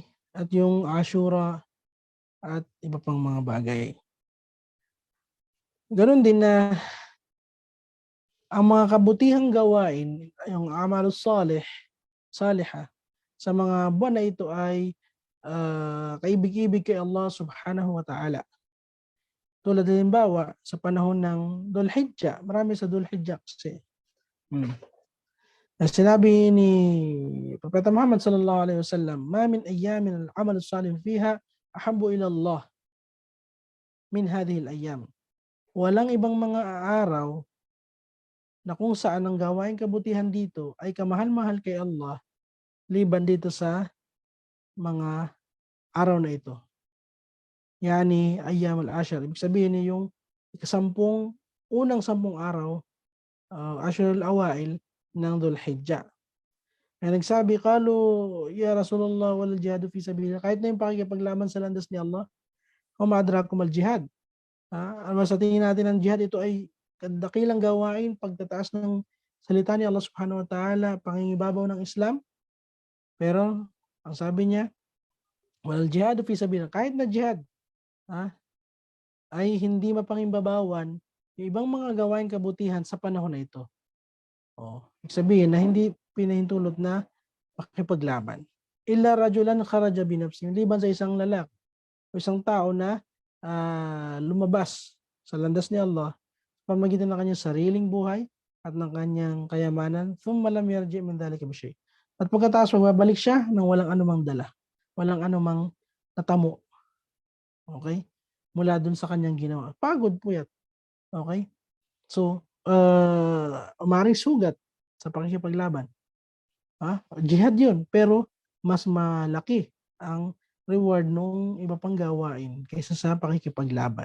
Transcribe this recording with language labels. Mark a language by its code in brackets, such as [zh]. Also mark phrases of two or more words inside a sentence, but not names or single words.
[tl] At yung Ashura at iba pang mga bagay. Ganon din na ang mga kabutihang gawain, yung [ar] الأعمال الصالحة, [tl] sa mga buwan na ito ay kaibig-ibig kay Allah [ar] سبحانه وتعالى. [tl] Tulad halimbawa sa panahon ng Dhul-Hijjah, marami sa Dhul-Hijjah kasi. Sinabi ni Propeta Muhammad [ar] صلى الله عليه وسلم, "ما من أيام العمل الصالح فيها أحب إلى الله من هذه الأيام." [tl] walang ibang mga araw na kung saan ang gawain kabutihan dito ay kamahal-mahal kay Allah liban dito sa mga araw na ito. [ar] يعني أيام العشر. [tl] Ibig sabihin niya yung unang 10 araw, [ar] العشر الأوائل ng Dhul Hijjah. [tl] Kaya nagsabi, [ar] قالوا يا رسول الله ولا الجهاد في سبيل الله. [tl] Kahit na yung pakikipaglaban sa landas ni Allah, o [ar] ما أدراكم الجهاد. [tl] Ano sa tingin natin ng jihad, ito ay dakilang gawain, pagtataas ng salita ni Allah [ar] سبحانه وتعالى, [tl] pangingibabaw ng Islam. Pero, ang sabi niya, [ar] ولا الجهاد في سبيل الله. [tl] Kahit na jihad, ay hindi mapangimbabawan yung ibang mga gawain kabutihan sa panahon na ito. Ibig sabihin na hindi pinahintulot na makipaglaban. [ar] إلا رجلا خرج بنفسه, [tl] liban sa isang lalaki o isang tao na lumabas sa landas ni Allah pamagitan ng kanyang sariling buhay at ng kanyang kayamanan, [ar] ثم لم يرجع من ذلك بشيء. [tl] At pagkatapos magbabalik siya ng walang anumang dala, walang anumang natamo. Okay? Mula dun sa kanyang ginawa. Pagod po yan. Okay? So, maaaring sugat sa pakikipaglaban. Jihad yun, pero mas malaki ang reward ng iba pang gawain kaysa sa pakikipaglaban.